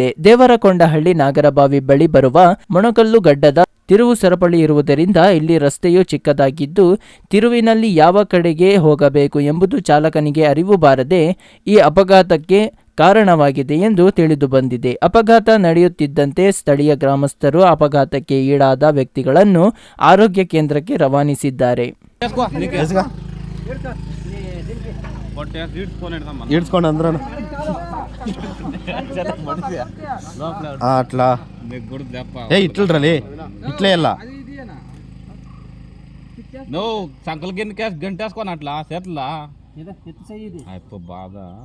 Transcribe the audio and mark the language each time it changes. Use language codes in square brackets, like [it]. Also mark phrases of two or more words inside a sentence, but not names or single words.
[kn] ದೇವರಕೊಂಡಹಳ್ಳಿ ನಾಗರಬಾವಿ ಬಳಿ ಬರುವ ಮೊಣಕಲ್ಲು ಗಡ್ಡದ ತಿರುವು ಸರಪಳಿ ಇರುವುದರಿಂದ ಇಲ್ಲಿ ರಸ್ತೆಯು ಚಿಕ್ಕದಾಗಿದ್ದು, ತಿರುವಿನಲ್ಲಿ ಯಾವ ಕಡೆಗೆ ಹೋಗಬೇಕು ಎಂಬುದು ಚಾಲಕನಿಗೆ ಅರಿವು ಬಾರದೆ ಈ ಅಪಘಾತಕ್ಕೆ ಕಾರಣವಾಗಿದೆ ಎಂದು ತಿಳಿದು ಬಂದಿದೆ. ಅಪಘಾತ ನಡೆಯುತ್ತಿದ್ದಂತೆ ಸ್ಥಳೀಯ ಗ್ರಾಮಸ್ಥರು ಅಪಘಾತಕ್ಕೆ ಈಡಾದ ವ್ಯಕ್ತಿಗಳನ್ನು ಆರೋಗ್ಯ ಕೇಂದ್ರಕ್ಕೆ ರವಾನಿಸಿದ್ದಾರೆ. [te] అట్లా ఇట్లే ఇట్లే వెళ్ళా నువ్వు సంకలకి గంటేసుకొని అట్లా చేతులా బాధ